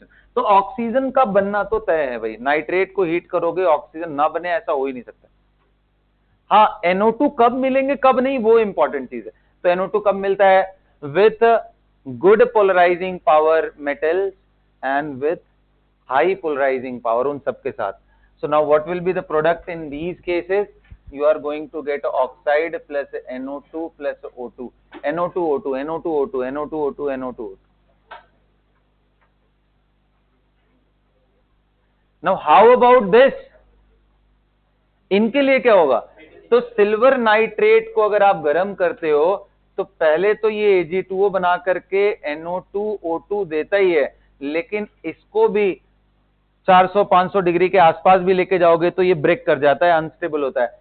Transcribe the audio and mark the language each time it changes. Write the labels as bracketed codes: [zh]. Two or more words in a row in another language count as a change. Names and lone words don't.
[hi] तो ऑक्सीजन का बनना तो तय है भाई, नाइट्रेट को हीट करोगे ऑक्सीजन ना बने, ऐसा हो ही नहीं सकता। हाँ, NO2 कब मिलेंगे कब नहीं, वो इंपॉर्टेंट चीज है। तो NO2 कब मिलता है? [en] with good polarising power metals and with high polarising power, [hi] उन सबके साथ। [en] so now what will be the product in these cases? You are going to get oxide plus NO2 plus O2, NO2 O2, NO2 O2, NO2 O2, NO2 O2. Now how about this? [hi] इनके लिए क्या होगा? तो [en] silver nitrate [hi] को अगर आप गर्म करते हो तो पहले तो ये Ag2O बना करके NO2 O2 देता ही है, लेकिन इसको भी 400-500 डिग्री के आसपास भी लेके जाओगे तो ये ब्रेक कर जाता है, अनस्टेबल होता है।